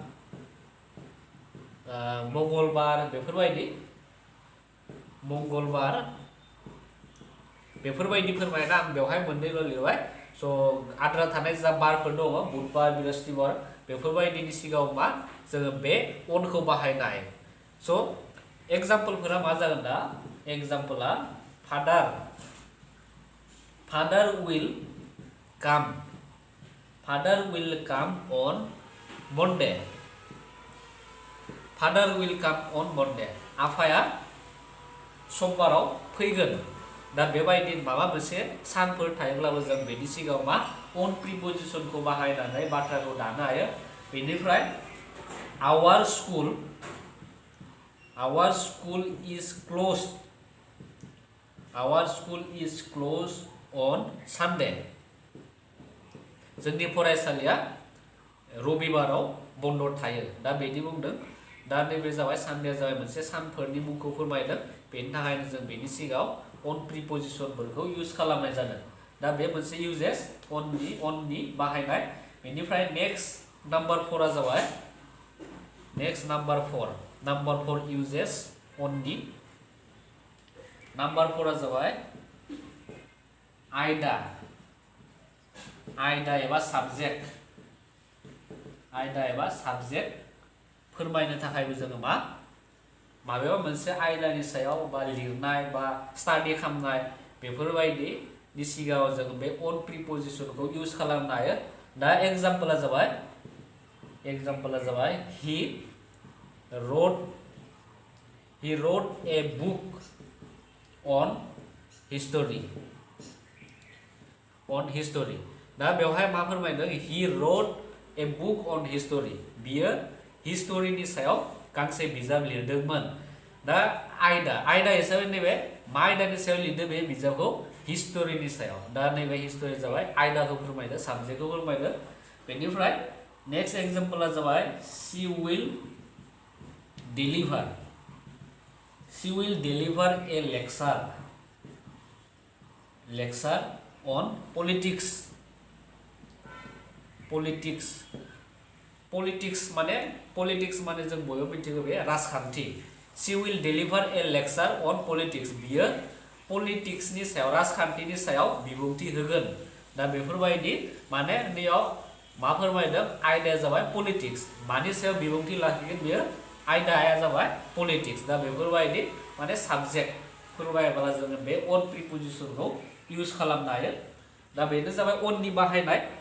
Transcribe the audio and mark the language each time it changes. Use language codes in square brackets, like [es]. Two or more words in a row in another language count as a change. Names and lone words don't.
[brx] मंगलबार बेफोरबायदि फोरमायना आं बेवहाय मोननैल' लिरबाय स' आद्रा थानाय जा बारफोर दङ बुधबार बृहस्पतिबार बेफोरबायदिनि सिगाङाव मा जोङो बे अनखौ बाहायनो हायो स' एग्जाम्पलफोरा मा जागोन दा एग्जाम्पला [en] father will come on Monday [brx] आफाया समबाराव फैगोन दा बेबायदि माबा मोनसे सानफोर थायोब्लाबो जों बेनि सिगाङाव मा [en] on preposition [brx] खौ बाहायनानै बाथ्राखौ दानो हायो बेनिफ्राय our [en] school is closed on Sunday [brx] जोंनि फरायसालिया रबिबाराव बन्द थायो दा बेदि बुंदों दा नैबे जाबाय सानडेआ जाबाय मोनसे सानफोरनि मुंखौ फोरमायदों बेनि थाखायनो जों बेनि सिगाङाव [en] on preposition [brx] फोरखौ इउज खालामनाय जादों दा बे मोनसे [en] uses on [brx] नि बाहायनाय बेनिफ्राय [en] next number 4 [brx] आ जाबाय नाम्बार 4 [en] uses on [brx] नि नाम्बार 4 आ जाबाय आयदा एबा साबजेक्ट फोरमायनो थाखायबो जोङो माबेबा मोनसे आयदानि सायाव बा लिरनाय बा स्टाडि खालामनाय बेफोरबायदिनि सिगाङाव जोङो बे [en] on preposition [brx] खौ इउज खालामनो हायो दा एग्जाम्पलआ जाबाय [en] he wrote a book on history [brx] दा बेवहाय मा फोरमायदों he [en] wrote a book on history [brx] बियो हिस्टोरीनि सायाव गांसे बिजाब लिरदोंमोन दा आयदा हिसाबै नैबे मा आयदानि सायाव लिरदों बे बिजाबखौ हिस्टोरीनि सायाव दा नैबे हिस्टोरी जाबाय आयदाखौ फोरमायदों साबजेक्टखौ फोरमायदों बेनिफ्राय नेक्स्ट एग्जाम्पलआ जाबाय [en] she will deliver a lecture on politics [brx] माने जों बयबो मिथिगौ बे राजखान्थि [en] she will deliver a lecture on politics [brx] बियो पलिटिक्सनि सायाव राजखान्थिनि सायाव बिबुंथि होगोन दा बेफोरबायदि माने नैयाव मा फोरमायदों आयदाया जाबाय पलिटिक्स मानि सायाव बिबुंथि लाखिगोन बियो आयदाया जाबाय पलिटिक्स दा बेफोरबायदि माने साबजेक्ट फोरमायब्ला जोङो बे [en] on preposition [brx] खौ इउज खालामनो हायो दा बेनो जाबाय onनि बाहायनाय